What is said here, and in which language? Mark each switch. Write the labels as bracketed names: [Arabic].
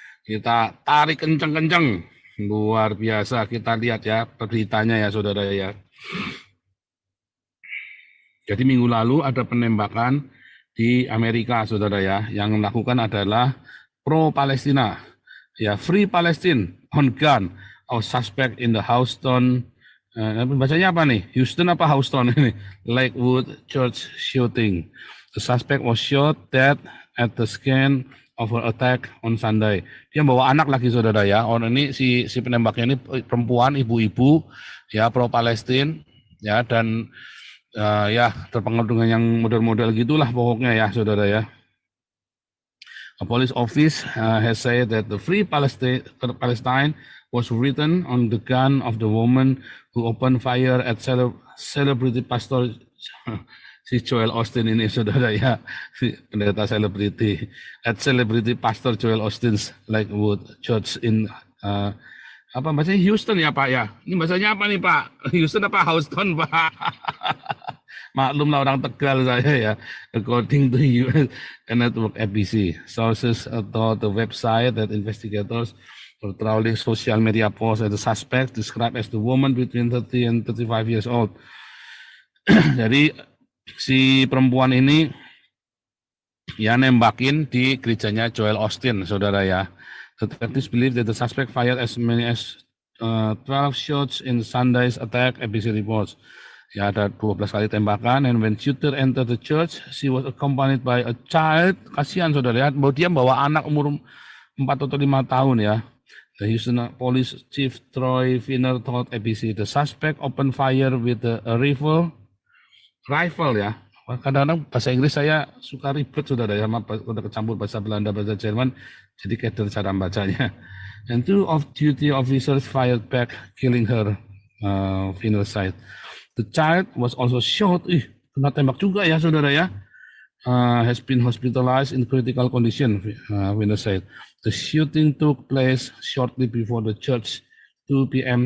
[Indonesian] Kita tarik kenceng-kenceng. Luar biasa, kita lihat ya beritanya ya saudara ya. Jadi minggu lalu ada penembakan di Amerika saudara ya. Yang melakukan adalah pro-Palestina. [English] Ya, Free Palestine on gun. Our suspect in the Houston, [Indonesian] bacanya apa nih? Houston apa Houston ini? [English] Lakewood Church shooting. The suspect was shot dead at the scene of an attack on Sunday. [Indonesian] Dia bawa anak lagi saudara ya. Orang ini si penembaknya ini perempuan, ibu-ibu ya pro Palestina ya dan ya terpengaruh dengan yang model-model gitulah pokoknya ya saudara ya. [English] A police office has said that the Free Palestine was written on the gun of the woman who opened fire at celebrity pastor [Indonesian] si Joel Austin ini saudara ya, si pendeta selebriti [English] at celebrity pastor Joel Austin's Lakewood Church in [Indonesian] apa bahasanya Houston ya Pak ya? Ini bahasanya apa nih Pak? Houston apa Houston Pak? Maklumlah orang Tegal saya ya. [English] According to US network ABC, sources told the website that investigators were trawling social media posts of the suspect described as the woman between 30 and 35 years old. [Indonesian] Jadi si perempuan ini ya nembakin di gerejanya Joel Austin, saudara ya. [English] Detectives believe that the suspect fired as many as 12 shots in Sunday's attack, ABC reports. [Indonesian] Ya, ada 12 kali tembakan, [English] and when shooter entered the church, she was accompanied by a child. [Indonesian] Kasihan saudara ya, dia bawa anak umur 4 atau 5 tahun ya. [English] The Houston Police Chief Troy Finner told ABC the suspect opened fire with a rifle ya. [Indonesian] Kadang-kadang bahasa Inggris saya suka ribet saudara ya, udah kecampur bahasa Belanda, bahasa Jerman, jadi keder cara bacanya. [English] And 2 off-duty officers fired back, killing her, Finner said. The child was also shot, [Indonesian] kena tembak juga ya saudara ya, [English] has been hospitalized in critical condition, Finner said. The shooting took place shortly before the church 2 p.m.